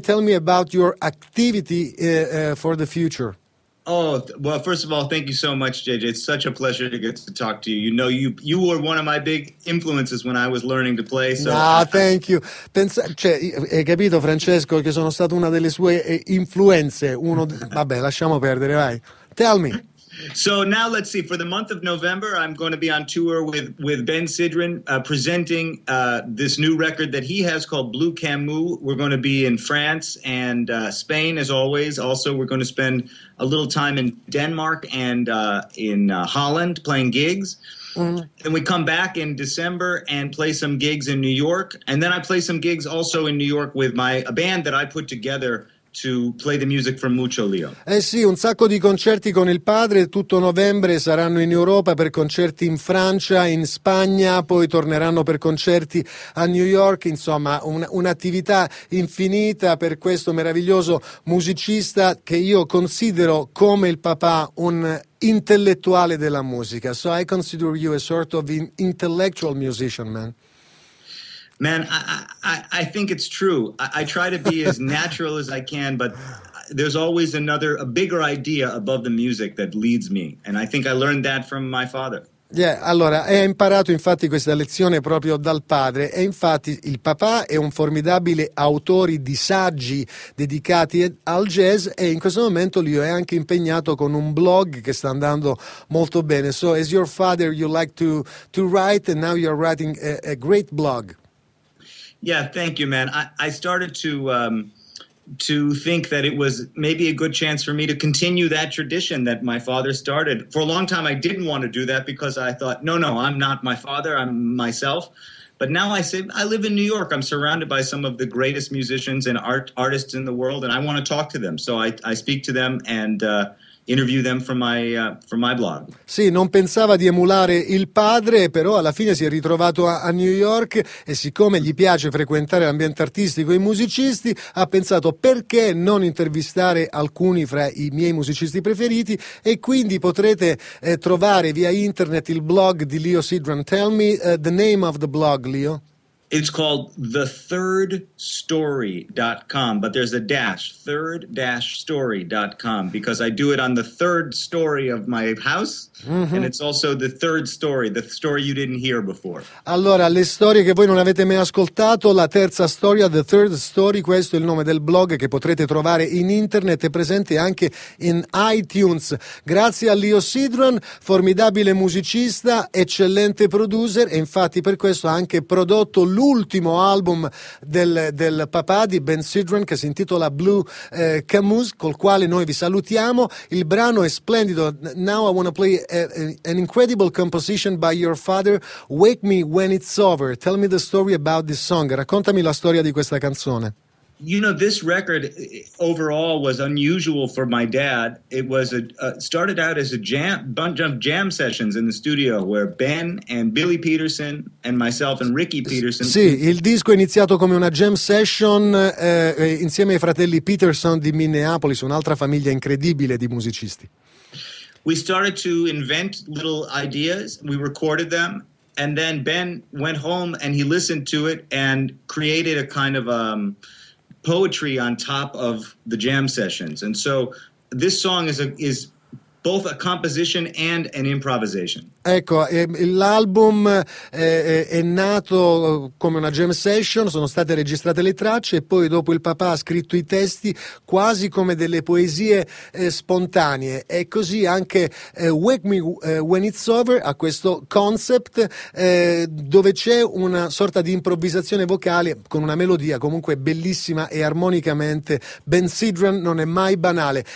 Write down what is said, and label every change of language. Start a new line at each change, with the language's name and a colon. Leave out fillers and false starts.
English: Tell me about your activity for the future. Oh, well, first of all, thank you so much, JJ. It's such a pleasure to get to talk to you. You know, you were one of my big influences when I was learning to play. So. No, thank you.
Italian: Cioè, hai capito, Francesco, che sono stato una delle sue influenze. Vabbè, lasciamo perdere, vai.
English: Tell me. So now let's see. For the month of November, I'm going to be on tour with Ben Sidran presenting this new record that he has called Blue Camus. We're going to be in France and Spain, as always. Also, we're going to spend a little time in Denmark and in Holland playing gigs. Mm-hmm. Then we come back in December and play some gigs in New York. And then I play some gigs also in New York with a band that I put together to play the music from Mucho Leo.
Italian: Eh sì, un sacco di concerti con il padre, tutto novembre saranno in Europa per concerti in Francia, in Spagna, poi torneranno per concerti a New York, insomma un'attività infinita per questo meraviglioso musicista che io considero come il papà un intellettuale della musica.
English: So I consider you a sort of an intellectual musician, man. Man, I think it's true. I try to be as natural as I can, but there's always a bigger idea above the music that leads me. And I think I learned that from my father.
Italian: Yeah, allora, hai imparato infatti questa lezione proprio dal padre. E infatti il papà è un formidabile autore di saggi dedicati al jazz e in questo momento lui è anche impegnato con un blog che sta andando molto bene.
English: So as your father, you like to write and now you're writing a great blog. Yeah, thank you, man. I started to think that it was maybe a good chance for me to continue that tradition that my father started. For a long time, I didn't want to do that because I thought, no, I'm not my father, I'm myself. But now I live in New York. I'm surrounded by some of the greatest musicians and artists in the world, and I want to talk to them. So I speak to them and interview them from my blog.
Italian: Sì, non pensava di emulare il padre, però alla fine si è ritrovato a New York e siccome gli piace frequentare l'ambiente artistico e i musicisti, ha pensato perché non intervistare alcuni fra i miei musicisti preferiti e quindi potrete trovare via internet il blog di Leo Sidran.
English: Tell me the name of the blog, Leo. It's called thethirdstory.com, but there's a dash, third-story.com, because I do it on the third story of my house, mm-hmm. And it's also the third story, the story you didn't hear before.
Italian: Allora, le storie che voi non avete mai ascoltato, la terza storia, the third story, questo è il nome del blog che potrete trovare in internet e presente anche in iTunes. Grazie a Leo Sidran, formidabile musicista, eccellente producer, e infatti per questo ha anche prodotto l'ultimo album del papà di Ben Sidran che si intitola Blue Camus, col quale noi vi salutiamo. Il brano è splendido.
English: Now I want to play an incredible composition by your father, Wake Me When It's Over. Tell me the story about this song.
Italian: Raccontami la storia di questa canzone.
English: You know, this record overall was unusual for my dad. It was started out as a jam, bunch of jam sessions in the studio where Ben and Billy Peterson and myself and Ricky Peterson.
Italian: Sì, il disco è iniziato come una jam session insieme ai fratelli Peterson di Minneapolis, un'altra famiglia incredibile di musicisti.
English: We started to invent little ideas. We recorded them, and then Ben went home and he listened to it and created a kind of poetry on top of the jam sessions. And so this song is both a composition and an improvisation.
Italian: Ecco, l'album è nato come una jam session, sono state registrate le tracce e poi dopo il papà ha scritto i testi quasi come delle poesie spontanee. E così anche Wake Me When It's Over ha questo concept dove c'è una sorta di improvvisazione vocale con una melodia comunque bellissima e armonicamente Ben Sidran non è mai banale.